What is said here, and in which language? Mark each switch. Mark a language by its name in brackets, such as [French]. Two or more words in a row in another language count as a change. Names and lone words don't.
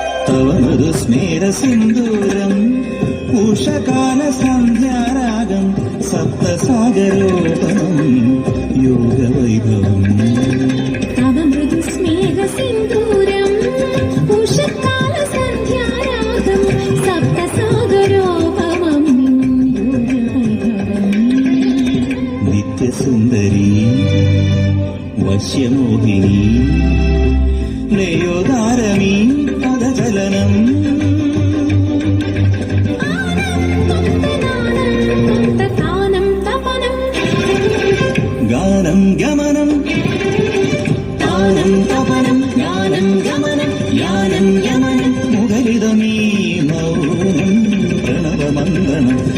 [Sanskrit] तव मृदुस्मेरसिन्दूरम् उषकालसन्ध्यारागम् सप्तसागरोपमम् योगवैभवम् तव मृदुस्मेरसिन्दूरम् उषकालसन्ध्यारागम् सप्तसागरोपमम् योगवैभवम् [Malayalam] नित्यसुन्दरी വശ്യമോഹിനി ലയോദാരമീ പദചലനം ഗാനം ഗമനം താനം തപനം ജ്ഞാനം ഗമനം യാനം യമനം മുഖരിതമീ മൗനം പ്രണവമന്ത്രണം